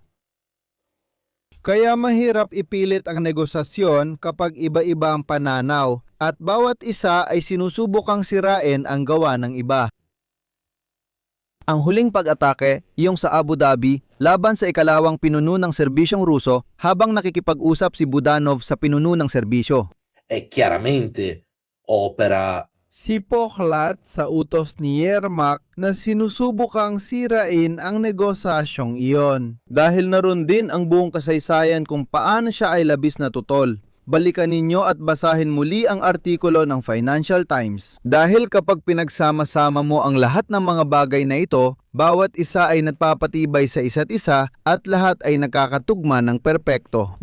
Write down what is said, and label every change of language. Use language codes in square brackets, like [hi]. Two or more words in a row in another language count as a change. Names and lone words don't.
[tl] Kaya mahirap ipilit ang negosasyon kapag iba-iba ang pananaw at bawat isa ay sinusubukang sirain ang gawa ng iba. Ang huling pag-atake, yung sa Abu Dhabi, laban sa ikalawang pinuno ng serbisyong Ruso habang nakikipag-usap si Budanov sa pinuno ng serbisyo. [it] È chiaramente opera [tl] Si Pokhlat sa utos ni Yermak na sinusubukang sirain ang negosasyong iyon. Dahil naroon din ang buong kasaysayan kung paano siya ay labis na tutol. Balikan ninyo at basahin muli ang artikulo ng Financial Times. Dahil kapag pinagsama-sama mo ang lahat ng mga bagay na ito, bawat isa ay nagpapatibay sa isa't isa at lahat ay nakakatugma ng perpekto.